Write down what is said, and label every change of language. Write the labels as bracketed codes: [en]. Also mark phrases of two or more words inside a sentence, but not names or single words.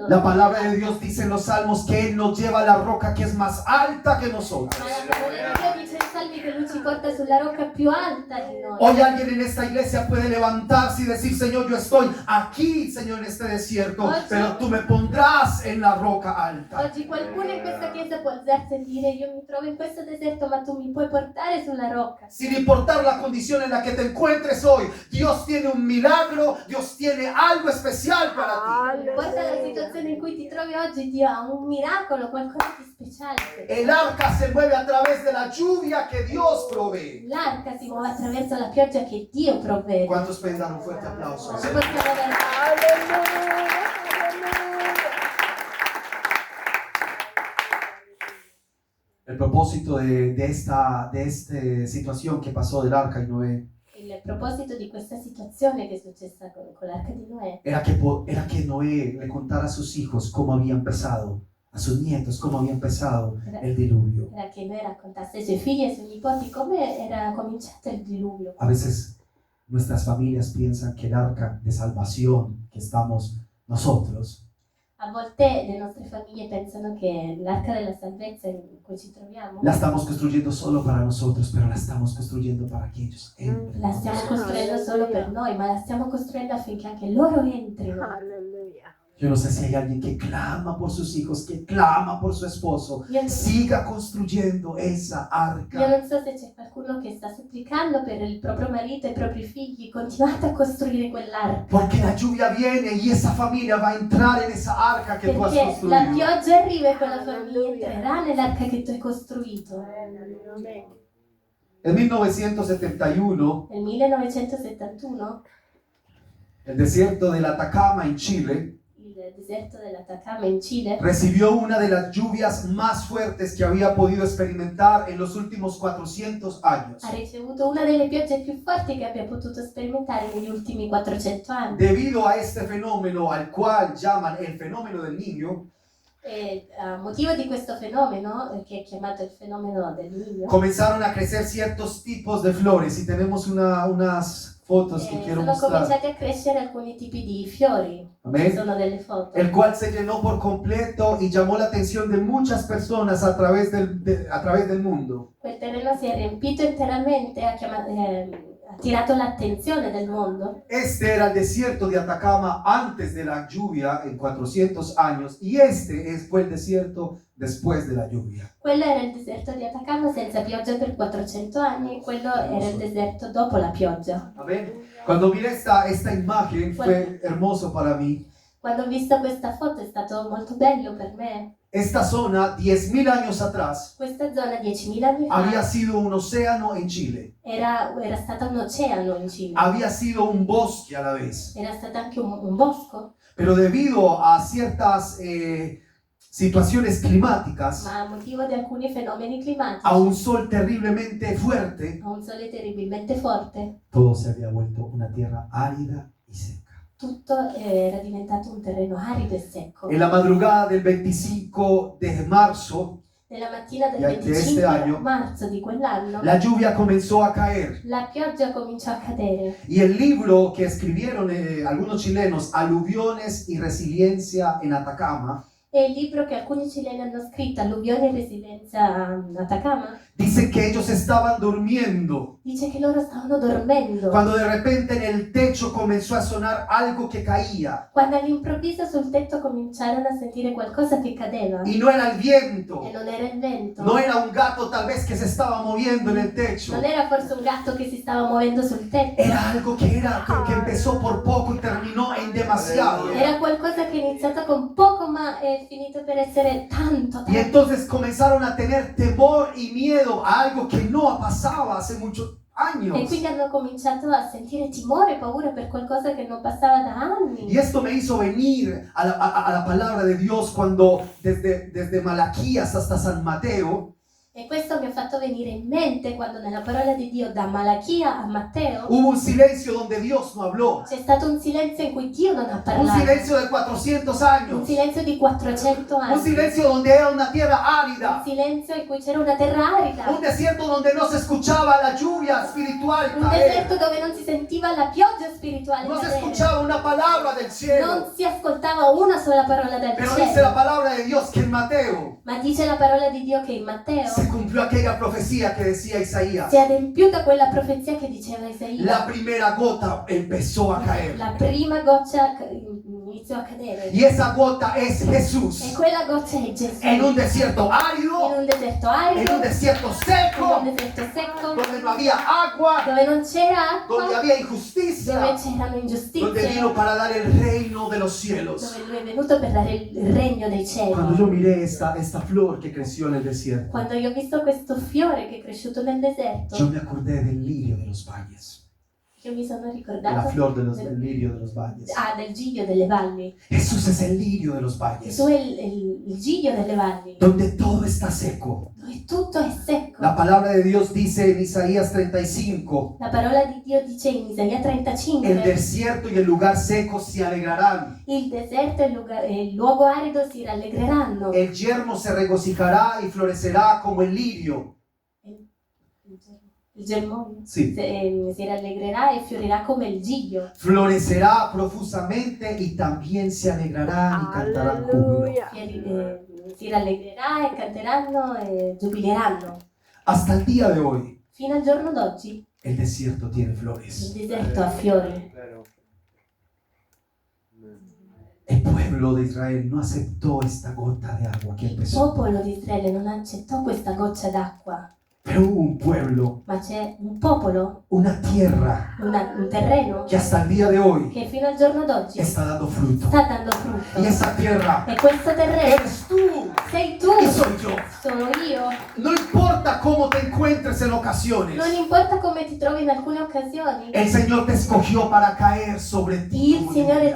[es] La palabra de Dios dice en los salmos que Él nos lleva a la roca que es más alta que nosotros. [it] Ma la parola di Dio dice in Salmi che Lui ci porta sulla rocca più alta di noi. [es] Hoy alguien en esta iglesia puede levantarse y decir, Señor, yo estoy aquí, Señor, en este desierto, pero tú me pondrás en la roca alta. [it] Oggi qualcuno in questa chiesa può alzarsi e dire io mi trovo in questo deserto ma tu mi puoi portare sulla rocca. [es] Sin importar la condición en la que te encuentres hoy, Dios tiene un milagro, Dios tiene algo especial para ti. [it] Non importa la situazione in cui ti trovi oggi, Dio ha un miracolo, qualcosa di speciale per te. [es] El arca se mueve a través de la lluvia que Dios provee. [it] L'arca si muove attraverso la pioggia che Dio provvede. [es] ¿Cuántos pueden dar un fuerte aplauso? [it] Non possiamo dare- [es] El propósito de esta situación que pasó del arca y Noé [it] Il proposito di questa situazione che è successa con l'arca di Noè [es] era que Noé le contara a sus hijos cómo había empezado, a sus nietos cómo había empezado el diluvio. [it] era che Noè raccontasse ai suoi figli e ai suoi nipoti come era cominciato il diluvio. [es] A veces nuestras familias piensan que el arca de salvación que estamos nosotros [it] A volte le nostre famiglie pensano che l'arca della salvezza in cui ci troviamo [es] la estamos construyendo solo para nosotros, pero la estamos construyendo para que ellos entren. [it] la stiamo costruendo solo per noi, ma la stiamo costruendo affinché anche loro entrino. Alleluia. [es] Yo no sé si hay alguien que clama por sus hijos, que clama por su esposo. [it] Io, [es] Siga construyendo esa [it] io [es] arca. [it] non so se c'è qualcuno che sta supplicando per il proprio marito e i propri figli, continuate a costruire quell'arca. [es] Porque la lluvia viene y esa familia va a entrar en esa arca que tú has [it] Perché la [es] construido. [it] pioggia arriva e quella famiglia entrerà nell'arca che tu hai costruito. [es] En 1971, [it] Nel 1971 [es] el desierto del Atacama en Chile [it] il deserto dell'Atacama in Cile [es] recibió una de las lluvias más fuertes que había podido experimentar en los últimos 400 años. [it] ha ricevuto una delle piogge più forti che abbia potuto sperimentare negli ultimi 400 anni. [es] Debido a este fenómeno al cual llaman el fenómeno del niño, [it] E a motivo di questo fenomeno, che è chiamato il fenomeno del niño, [es] comenzaron a crecer ciertos tipos de flores y tenemos unas fotos que quiero [it] sono [es] mostrar. [it] cominciati a crescere alcuni tipi di fiori. [es] Amén. [it] Sono delle foto. [es] El cual se llenó por completo y llamó la atención de muchas personas a través del mundo. [it] Quel terreno si è riempito interamente, ha attirato l'attenzione del mondo. [es] Este era el desierto de Atacama antes de la lluvia en 400 años y fue el desierto después de la lluvia. [it] Quello era il deserto di Atacama senza pioggia per 400 anni e quello era il deserto dopo la pioggia. [es] Amén. Cuando miré esta imagen fue hermoso para mí. [it] Quando ho visto questa foto è stato molto bello per me. [es] Esta zona, 10.000 años atrás, [it] Questa zona 10.000 anni [es] había [it] fa [es] sido un océano en Chile. [it] era stata un oceano in Cile. [es] Había sido un bosque a la vez. [it] Era stato anche un bosco, [es] Pero debido a ciertas situaciones climáticas, [it] ma a motivo di alcuni fenomeni climatici, [es] a un sol terriblemente fuerte, [it] a un sole terribilmente forte, [es] todo se había vuelto una tierra árida y seca. [it] tutto era diventato un terreno arido e secco. [es] En la madrugada del 25 de marzo, [it] Nella mattina del [es] de este [it] 25 [es] año, [it] marzo di quell'anno, [es] la lluvia comenzó a caer. [it] la pioggia cominciò a cadere. [es] Y el libro que escribieron algunos chilenos, Aluviones y Resiliencia en Atacama, [it] E il libro che alcuni cileni hanno scritto, Alluvione e Resilienza a Atacama, [es] dice que ellos estaban durmiendo [it] dice che loro stavano dormendo. [es] cuando de repente en el techo comenzó a sonar algo que caía. [it] Quando all'improvviso sul tetto cominciarono a sentire qualcosa che cadeva. [es] Y no era el viento, [it] E non era il vento. [es] no era un gato tal vez que se estaba moviendo en el techo. [it] Non era forse un gatto che si stava muovendo sul tetto. [es] Era algo que empezó por poco y terminó en demasiado. [it] Era qualcosa che è iniziato con poco ma è finito per essere tanto, [es] Y [it] tanto. [es] entonces comenzaron a tener temor y miedo a algo que no pasaba hace [it] E [es] años. [it] quindi hanno cominciato a sentire timore e paura per qualcosa che non passava da anni. [es] Y esto me hizo venir a la palabra de Dios cuando desde Malaquías hasta San Mateo [it] E questo mi ha fatto venire in mente quando nella parola di Dio, da Malachia a Matteo, [es] hubo un silencio donde Dios no habló. [it] c'è stato un silenzio in cui Dio non ha [es] Un [it] parlato. [es] silencio de 400 [it] Un [es] años. [it] silenzio di 400 [es] Un [it] anni. [es] silencio donde era una tierra [it] Un [es] árida. [it] silenzio in cui c'era una terra arida. [es] Un desierto donde no se escuchaba la lluvia espiritual [it] Un [es] caer. [it] deserto dove non si sentiva la pioggia spirituale [es] No se [it] cadere. [es] escuchaba una palabra del cielo. [it] Non si ascoltava una sola parola dal [es] Pero dice la [it] cielo. [es] palabra de Dios que en Mateo [it] Ma dice la parola di Dio che in Matteo [es] se cumplió aquella profecía que decía Isaías. [it] si è adempiuta quella profezia che diceva Isaia. [es] La primera gota empezó a caer. [it] La prima goccia iniziò a cadere. [es] Y esa gota es [it] E [es] Jesús. [it] quella goccia è Gesù. [es] En un desierto [it] In [es] árido, [it] un deserto [es] en [it] arido, [es] un desierto [it] in [es] seco, [it] un deserto secco, [es] donde no había agua, [it] dove non c'era [es] donde [it] acqua, [es] había [it] dove [es] injusticia, [it] c'erano [es] donde [it] ingiustizie, [es] vino para dar el reino de los cielos. [it] dove lui è venuto per dare il regno dei [es] Cuando yo [it] cieli. [es] miré esta flor que creció en el desierto, [it] Quando io ho visto questo fiore che è cresciuto nel [es] yo [it] deserto, [es] me acordé del lirio de los valles, [it] io mi sono [es] de la [it] ricordato [es] flor del lirio de los valles. [it] del giglio delle valli. [es] Jesús es el lirio de los valles, [it] Gesù è il giglio delle valli, [es] donde todo está seco. [it] dove tutto è secco. [es] La palabra de Dios dice en Isaías 35, [it] La parola di Dio dice in Isaia [es] el [it] 35, [es] desierto y el lugar seco se alegrarán. [it] il deserto e il luogo arido si rallegreranno. [es] El yermo se regocijará y florecerá como el lirio. [it] Il germoglio [es] Sí. [it] si rallegrerà e fiorirà come il giglio. [es] Florecerá profusamente y también se alegrarán y cantarán júbilo. [it] Alleluia. Si rallegrerà e canteranno e giubileranno. [es] Hasta el día de hoy, [it] Fino al giorno d'oggi [es] el desierto tiene [it] il [es] flores. [it] deserto ha fiori. [es] El pueblo de Israel no aceptó esta gota de agua que [it] Il [es] empezó. [it] popolo di Israele non accettò questa goccia d'acqua, [es] Pero hubo un pueblo, [it] ma c'è un popolo, [es] una tierra [it] un terreno [es] que hasta el día de hoy [it] che fino al giorno d'oggi [es] está dando fruto. [it] sta dando frutto. [es] Y esa tierra [it] E questo terreno [es] eres tú [it] sei tu, [es] y soy yo. [it] sono io. [es] No importa cómo te encuentres en ocasiones, [it] Non importa come ti trovi in alcune occasioni, [es] el Señor te escogió para caer sobre ti [it] il [es] como [it] Signore [es] lluvia.